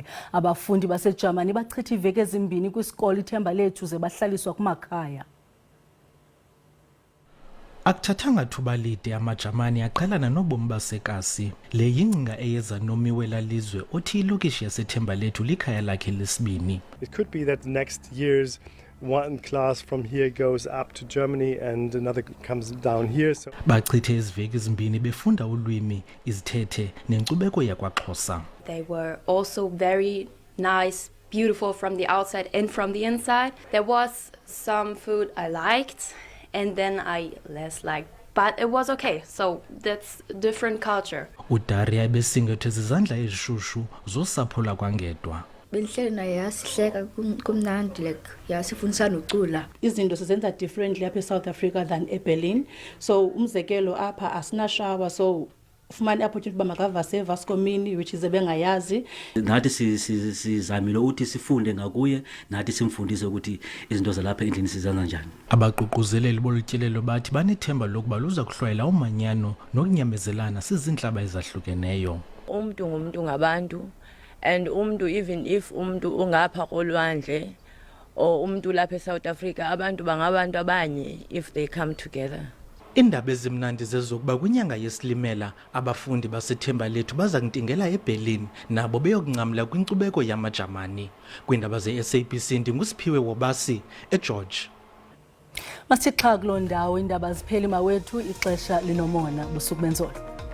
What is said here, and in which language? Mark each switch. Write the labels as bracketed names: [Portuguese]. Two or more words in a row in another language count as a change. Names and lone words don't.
[Xhosa] Abafundi baseJamani bachitha iveki ezimbini kwisikolo iThembalethu ze bahlaliswa kumakhaya. Akuthathanga thuba lide amaJamani aqhelana nobomi basekasi. Le yingcinga eyeza nomiwela lizwe othi ilokishi yaseThembalethu likhaya lakhe lesibini. [English] It could be that next year's one class from here goes up to Germany and another comes down here. [Xhosa] So bachithe iziveki ezimbini befunda ulwimi, izithethe nenkcubeko yakwaXhosa. [English] They were also very nice beautiful from the outside and from the inside. There was some food I liked and then I less liked, but it was okay. So that's different culture. [Xhosa] uDaria ebesingethe izandla ezishushu zosapho lakwangedwa. Benhleli naye yasihleka kumnandi like yasifundisa nocula. Izinto sizenza differently apha eSouth Africa than eBerlin. So umzekelo apha asinashawa, so ufumane opportunity uba makavase eVasco Mini, [English] which is ebengayazi. [Xhosa] Nathi sizamile ukuthi sifunde ngakuye, nathi simfundise ukuthi izinto zalapha endlini sizenza njani. Abaququzeleli bolutyelelo bathi banethemba lokuba luza kuhlwayela umanyano nokunyamezelana sizinhlaba ezahlukeneyo. Umuntu ngumuntu ngabantu, and umuntu [English] even if [Xhosa] umuntu ungapha kolwandle or umuntu lapha eSouth Africa, abantu bangabantu abanye [English] if they come together. [Xhosa] Indaba ezimnandi zezokuba kwinyanga yesilimela abafundi basethemba lethu baza kuntingela eBerlin nabo beyokunqamla kwinkcubeko yamaJamani. Kwindaba ze-SABC ndingusiphiwe Wobasi eGeorge. Masixha kuloo ndawo indaba zipheli mawethu ixesha linomona busuku benzolo.